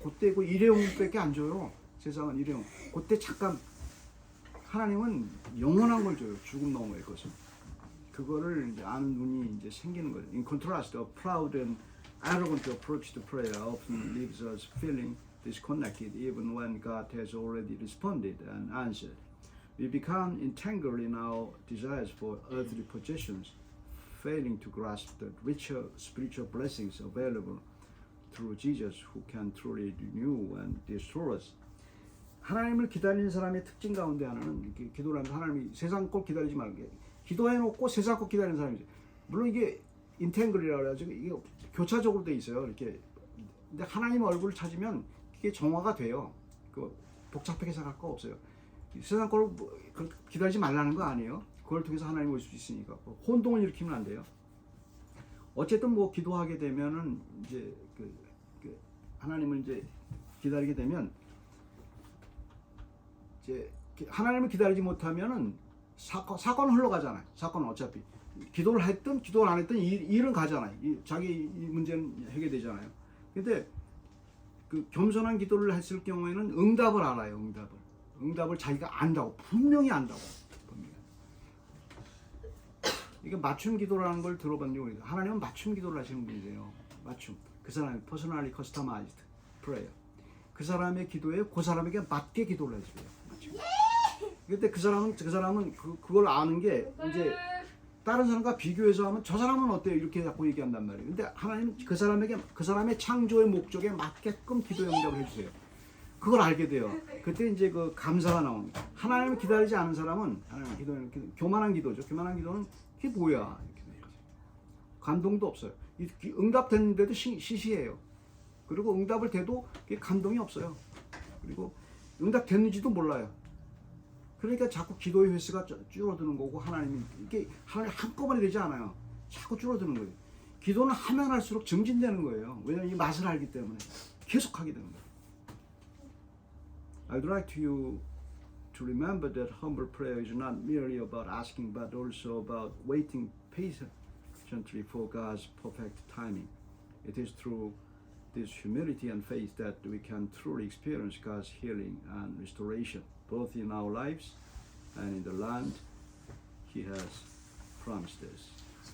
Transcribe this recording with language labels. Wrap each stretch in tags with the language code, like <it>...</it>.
<ko>그때 그 일회용밖에 안 줘요. 세상은 일회용. 그때 잠깐 하나님은 영원한 걸 줘요. 죽음 너머의 것을. 그거를 이제 아는 눈이 이제 생기는 거예요.</ko> <en>In contrast, a proud and arrogant approach to prayer often leaves us feeling disconnected even when God has already responded and answered. We become entangled in our desires for earthly possessions, failing to grasp the richer spiritual blessings available through Jesus who can truly renew and restore us.</en> <ko>하나님을 기다리는 사람의 특징 가운데 하나는 이렇게 기도를 하면서 하나님이 세상 것 기다리지 말게. 기도해놓고 세상 것 기다리는 사람이지. 물론 이게 인탱글이라고 그래가지고 이게 교차적으로 돼 있어요. 이렇게. 근데 하나님 얼굴을 찾으면 이게 정화가 돼요. 그 복잡하게 생각할 거 없어요. 세상 걸 기다리지 말라는 거 아니에요. 그걸 통해서 하나님 올 수 있으니까 혼동을 일으키면 안 돼요. 어쨌든 뭐 기도하게 되면은 이제 그 하나님을 이제 기다리게 되면 이제 하나님을 기다리지 못하면은 사건은 흘러가잖아요. 사건은 어차피 기도를 했든 기도를 안 했든 일은 가잖아요. 자기 문제는 해결되잖아요. 근데 그 겸손한 기도를 했을 경우에는 응답을 알아요. 응답을 자기가 안다고 분명히 안다고. 이게 맞춤 기도라는 걸 들어본 적이 있어요. 하나님은 맞춤 기도를 하시는 분이세요. 맞춤. 그 사람이</ko> <en>personally customized prayer.</en> <ko>그 사람의 기도에 그 사람에게 맞게 기도를 해줘요. 맞춤. 근데 그 사람은 그걸 아는 게 이제 다른 사람과 비교해서 하면 저 사람은 어때요? 이렇게 자꾸 얘기한단 말이에요. 근데 하나님은 그 사람의 창조의 목적에 맞게끔 기도의 응답을 해주세요. 그걸 알게 돼요. 그때 이제 그 감사가 나옵니다. 하나님을 기다리지 않은 사람은 하나님 기도는 교만한 기도죠. 교만한 기도는 이게 뭐야? 이렇게 되는 거죠. 감동도 없어요. 응답됐는데도 시시해요. 그리고 응답을 돼도 감동이 없어요. 그리고 응답됐는지도 몰라요. 그러니까 자꾸 기도의 횟수가 줄어드는 거고 하나님 한꺼번에 되지 않아요. 자꾸 줄어드는 거예요. 기도는 하면 할수록 증진되는 거예요. 왜냐하면 이 맛을 알기 때문에 계속 하게 되는 거예요.</ko> <en>I'd like you to remember that humble prayer is not merely about asking but also about waiting patiently for God's perfect timing. It is through this humility and faith that we can truly experience God's healing and restoration, both in our lives and in the land He has promised us.</en>